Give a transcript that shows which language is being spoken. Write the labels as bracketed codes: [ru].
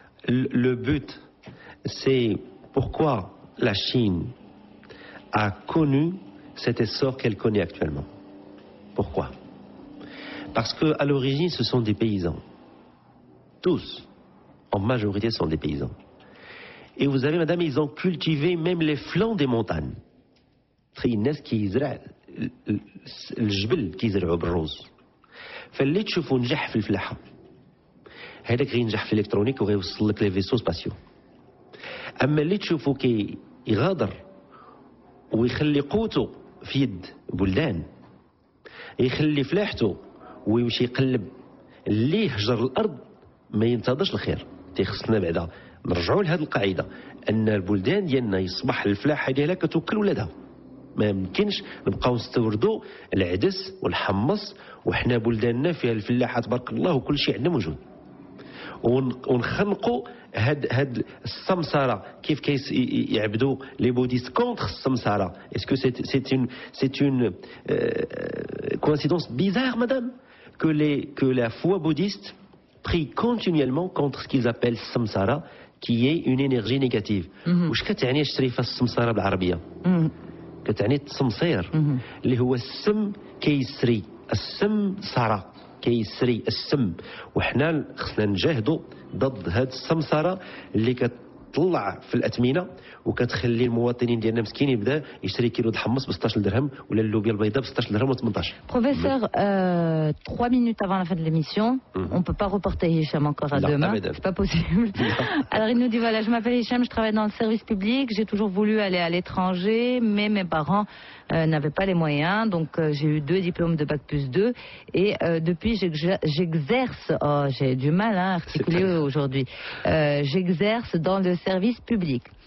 [fr] Le but, c'est pourquoi la Chine a connu cet essor qu'elle connaît actuellement. Pourquoi? Parce qu'à l'origine, ce sont des paysans. Tous, en majorité, sont des paysans. Et vous avez, madame, ils ont cultivé même les flancs des montagnes. [ar] الناس كيزرع الجبل كيزرعوا بالرز. فاللي تشوفوا نجح في الفلاحة هذاك غينجح في الالكترونيك وغيوصل لك [fr] لي فيسو سباسيو. [ar] اما اللي تشوفوا يغادر ويخلي قوته في يد بلدان يخلي فلاحته ويمشي يقلب اللي يهجر الارض ما ينتظرش الخير. تيخصنا بعدا نرجعوا لهذه القاعده ان البلدان ديالنا يصبح الفلاحه ديالها كتوكل ولادها. ما يمكنش نبقاو نستوردوا العدس والحمص وحنا بلداننا فيها الفلاحه تبارك الله وكل شيء عندنا موجود. ونخنقوا هاد السمساره كيف يعبدوا [fr] لي بوديست كونتر [ar] السمساره. [fr] اسكو c'est une coïncidence bizarre, madame, que la foi bouddhiste prie continuellement contre ce qu'ils appellent samsara, qui est une énergie négative. [ar] واش كتعني الشريفه السمساره بالعربيه؟ كتعني التسمصير اللي هو السم كيسري السم ساره كيسري السم. وحنا خصنا نجاهدوا ضد هاد السمسره اللي كتطلع في الاثمنه وكتخلي المواطنين ديالنا مسكين يبدا يشري كيلو د حمص ب 16 درهم ولا اللوبيا البيضاء ب 16 درهم و 18. [fr] Professeur, 3 minutes avant la fin de l'émission, on ne peut pas reporter Hicham encore à demain. C'est pas possible. Alors il nous dit voilà, je m'appelle Hicham, je travaille dans le service public, j'ai toujours voulu aller à l'étranger, mais mes parents n'avaient pas les moyens, donc j'ai eu 2 diplômes de bac plus 2 et depuis j'exerce, j'ai du mal à articuler aujourd'hui, j'exerce dans le service public.